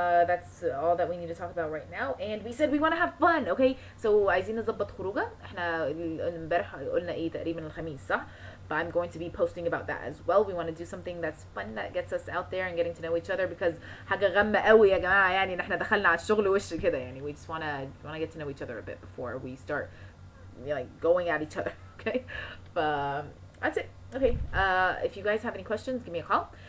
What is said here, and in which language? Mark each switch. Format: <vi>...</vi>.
<en>That's all that we need to talk about right now, and we said we want to have fun, okay. So</en> <ar>عايزين نظبط خروجه. احنا امبارح قلنا ايه تقريبا الخميس صح.</ar> <en>But I'm going to be posting about that as well. We want to do something that's fun, that gets us out there and getting to know each other, because</en> <ar>حاجة غامة قوي يا جماعة يعني ان احنا دخلنا على الشغل وش كده يعني.</ar> <en>We just want to get to know each other a bit before we start like going at each other, okay. But that's it, okay. If you guys have any questions, give me a call.</en>